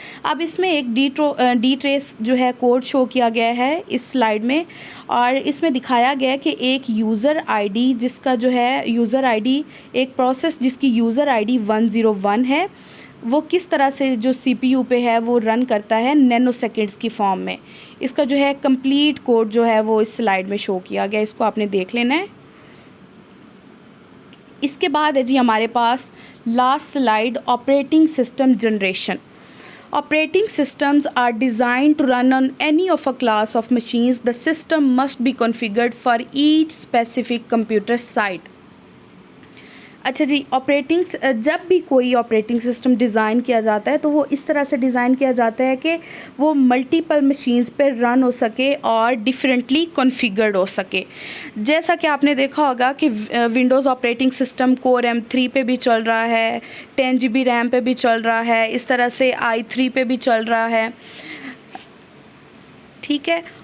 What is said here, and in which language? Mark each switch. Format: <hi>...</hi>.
<ur>اب اس میں ایک ڈی ٹریس جو ہے کوڈ شو کیا گیا ہے اس سلائیڈ میں، اور اس میں دکھایا گیا ہے کہ ایک یوزر آئی ڈی جس کا جو ہے یوزر آئی ڈی، ایک پروسیس جس کی یوزر آئی ڈی 101 ہے، وہ کس طرح سے جو سی پی یو پہ ہے وہ رن کرتا ہے نینو سیکنڈس کی فارم میں. اس کا جو ہے کمپلیٹ کوڈ جو ہے وہ اس سلائیڈ میں شو کیا گیا، اس کو آپ نے دیکھ لینا ہے. اس کے بعد ہے جی ہمارے پاس last slide, operating system generation.</ur> <en>Operating systems are designed to run on any of a class of machines. The system must be configured for each specific computer site.</en> <ur>اچھا جی، جب بھی کوئی آپریٹنگ سسٹم ڈیزائن کیا جاتا ہے تو وہ اس طرح سے ڈیزائن کیا جاتا ہے کہ وہ ملٹیپل مشینز پہ رن ہو سکے اور ڈیفرنٹلی کنفیگرڈ ہو سکے. جیسا کہ آپ نے دیکھا ہوگا کہ ونڈوز آپریٹنگ سسٹم کور M3 پہ بھی چل رہا ہے، 10 GB ریم پہ بھی چل رہا ہے، اس طرح سے i3 پہ بھی چل رہا ہے، ٹھیک ہے.</ur>